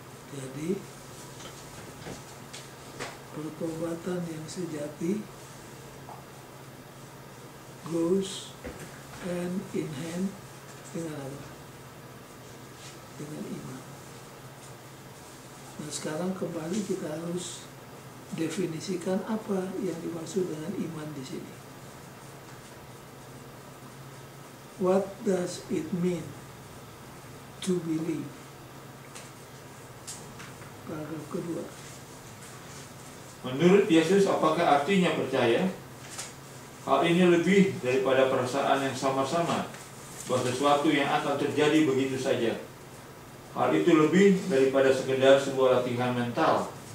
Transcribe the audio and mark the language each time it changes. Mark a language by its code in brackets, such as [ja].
[id] Jadi pertobatan yang sejati [en] goes hand in hand [id] dengan apa? Dengan iman. Nah sekarang kembali kita harus definisikan apa yang dimaksud dengan iman di sini. [en] What does it mean to believe? [id] Paragraf kedua. Menurut Yesus, apakah artinya percaya? Hal ini lebih daripada perasaan yang sama-sama bahwa sesuatu yang akan terjadi begitu saja. Hal itu lebih daripada sekedar sebuah latihan mental.